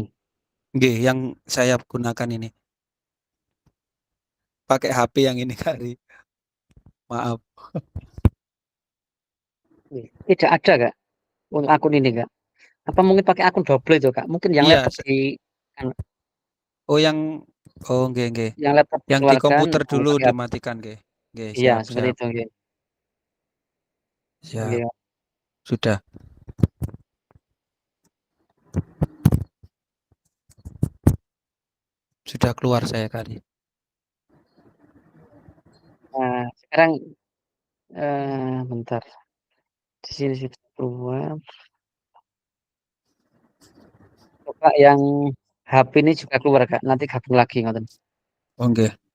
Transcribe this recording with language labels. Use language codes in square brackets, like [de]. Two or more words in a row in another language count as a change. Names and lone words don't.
[id] Nggih, yang saya gunakan ini. Pakai HP yang ini Kak Ari. Maaf. Nggih. Tidak ada Kak, untuk akun ini Kak? Apa mungkin pakai akun double itu Kak? Mungkin yang Iya, laptop di anu, [jv] oh nggih nggih. [id] yang laptop Yang di dikeluarkan, komputer dulu pakai HP. dimatikan nggih. Nggih, Iya, siap seperti siap. itu nggih. Siap. Nggih. Sudah. Sudah keluar saya Kak Ari. Nah, sekarang, bentar, di sini sudah keluar. Coba yang HP ini juga keluar Kak, nanti gabung lagi ngoten. Oh nggih.